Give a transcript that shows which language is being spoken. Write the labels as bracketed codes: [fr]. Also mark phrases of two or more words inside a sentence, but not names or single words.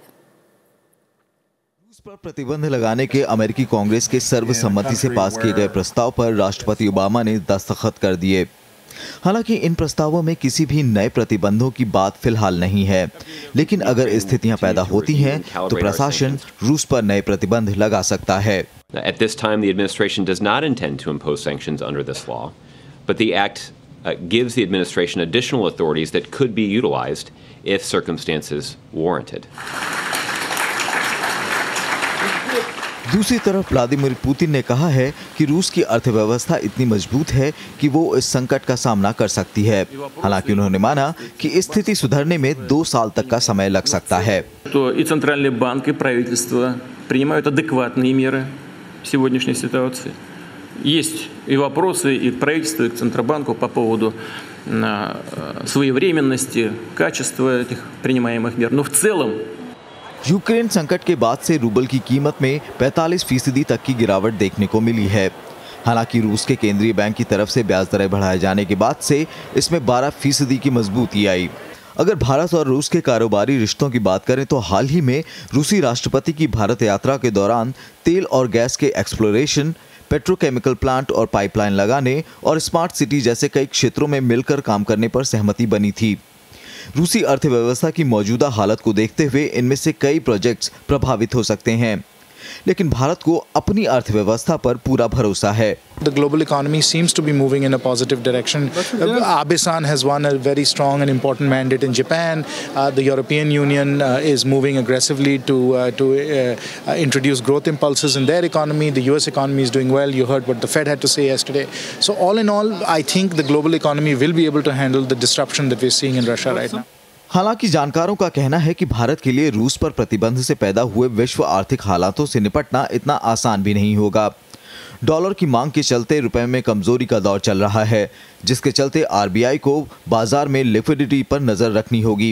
[hi] रूस पर प्रतिबंध लगाने के अमेरिकी कांग्रेस के सर्वसम्मति से पास किए गए प्रस्ताव पर राष्ट्रपति ओबामा ने दस्तखत कर दिए। हालांकि इन प्रस्तावों में किसी भी नए प्रतिबंधों की बात फिलहाल नहीं है, लेकिन अगर स्थितियां पैदा होती हैं तो प्रशासन रूस पर नए प्रतिबंध लगा सकता है। [en] At this time, the administration does not intend to impose sanctions under this law, but the act gives the administration additional authorities that could be utilized if circumstances warranted. [hi] दूसरी तरफ व्लादिमीर पुतिन ने कहा है कि रूस की अर्थव्यवस्था इतनी मजबूत है कि वो इस संकट का सामना कर सकती है। हालांकि उन्होंने माना कि स्थिति सुधरने में 2 साल तक का समय लग सकता है। [ru] तो и центральный банк и правительство принимают адекватные меры в сегодняшней ситуации. Есть и вопросы и к правительству, и к Центробанку по поводу своевременности, качества этих принимаемых мер. Но в целом [hi] यूक्रेन संकट के बाद से रूबल की कीमत में 45% तक की गिरावट देखने को मिली है। हालांकि रूस के केंद्रीय बैंक की तरफ से ब्याज दरें बढ़ाए जाने के बाद से इसमें 12% की मजबूती आई। अगर भारत और रूस के कारोबारी रिश्तों की बात करें तो हाल ही में रूसी राष्ट्रपति की भारत यात्रा के दौरान तेल और गैस के एक्सप्लोरेशन, [en] petrochemical plant [hi] और पाइपलाइन लगाने और [en] smart city [hi] जैसे कई क्षेत्रों में मिलकर काम करने पर सहमति बनी थी। रूसी अर्थव्यवस्था की मौजूदा हालत को देखते हुए इनमें से कई प्रोजेक्ट्स प्रभावित हो सकते हैं, लेकिन भारत को अपनी अर्थव्यवस्था पर पूरा भरोसा है। [en] The global economy seems to be moving in a positive direction. Abe-san has won a very strong and important mandate in Japan. The European Union is moving aggressively to introduce growth impulses in their economy. The US economy is doing well. You heard what the Fed had to say yesterday. So all in all, I think the global economy will be able to handle the disruption that we're seeing in Russia right now. [hi] हालांकि जानकारों का कहना है कि भारत के लिए रूस पर प्रतिबंध से पैदा हुए विश्व आर्थिक हालातों से निपटना इतना आसान भी नहीं होगा। डॉलर की मांग के चलते रुपए में कमजोरी का दौर चल रहा है, जिसके चलते आरबीआई को बाजार में लिक्विडिटी पर नजर रखनी होगी।